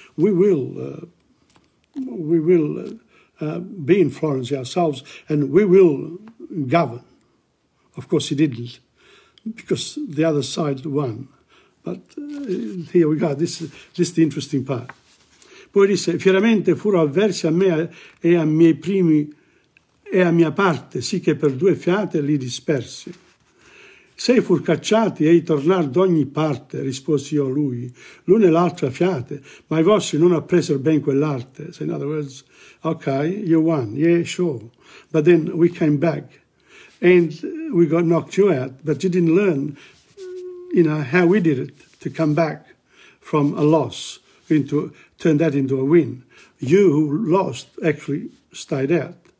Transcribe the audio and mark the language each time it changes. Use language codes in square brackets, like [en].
[en] We will be in Florence ourselves and we will govern. Of course he didn't, because the other side won. But here we go, this is the interesting part. [it] Poi disse, fieramente furono avversi a me e a miei primi e a mia parte, sì che per due fiate li dispersi. Sei fur cacciati e tornar d'ogni parte, risposi io a lui, l'una e l'altra fiate, ma i vostri non appresero ben quell'arte. [en] So in other words, okay, you won, yeah, sure. But then we came back and we got knocked you out, but you didn't learn, how we did it to come back from a loss, turn that into a win. you who lost actually stayed out.